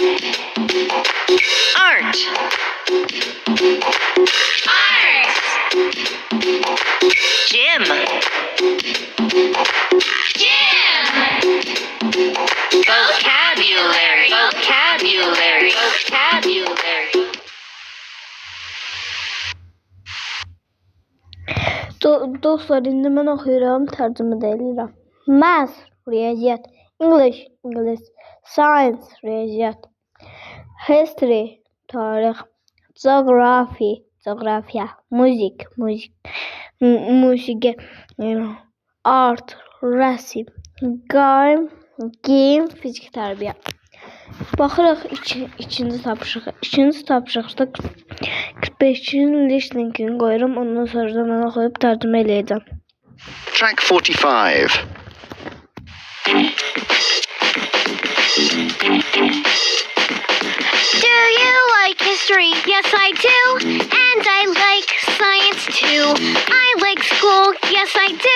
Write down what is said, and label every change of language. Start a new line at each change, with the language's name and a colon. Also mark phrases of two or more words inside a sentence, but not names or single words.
English: Art. Art. Gym. Gym. Vocabulary. Vocabulary. Vocabulary.
Azerbaijani: Dostlar, indi mən oxuyuram, tərcümə də edirəm. Math, riyaziyyat. English, ingilis. Science, riyaziyyat. History, tarix. Geography, coğrafiya. Music, musiqi. Art, rəsm. Game, fizik tərbiyə. Baxırıq ikinci tapşırığa. İkinci tapşırıqda 45-in listeningini qoyuram. Ondan sonra da mən oxuyub tərcümə eləyəcəm.
English: Track 45. Do you like history? Yes, I do. And I like science too. I like school. Yes, I do.